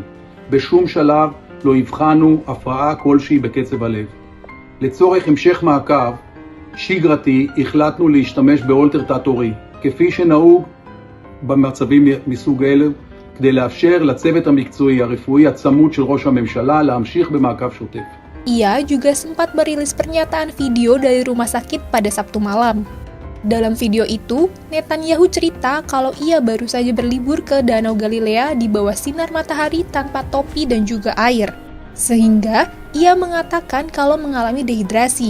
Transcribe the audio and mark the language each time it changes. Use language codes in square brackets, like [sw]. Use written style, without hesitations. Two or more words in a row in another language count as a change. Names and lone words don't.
[he] בשום שלב לא הבחנו הפרעה כלשהי בקצב הלב. לצורך המשך מעקב שגרתי החלטנו להשתמש באולטר תת-עורי, כפי שנהוג במצבים מסוג אלה, כדי לאפשר לצוות המקצועי הרפואי הצמוד של ראש הממשלה להמשיך במעקב שוטף. [id] Ia juga sempat merilis pernyataan video dari rumah sakit pada Sabtu malam. Dalam video itu, Netanyahu cerita kalau ia baru saja berlibur ke Danau Galilea di bawah sinar matahari tanpa topi dan juga air. Sehingga, ia mengatakan kalau mengalami dehidrasi.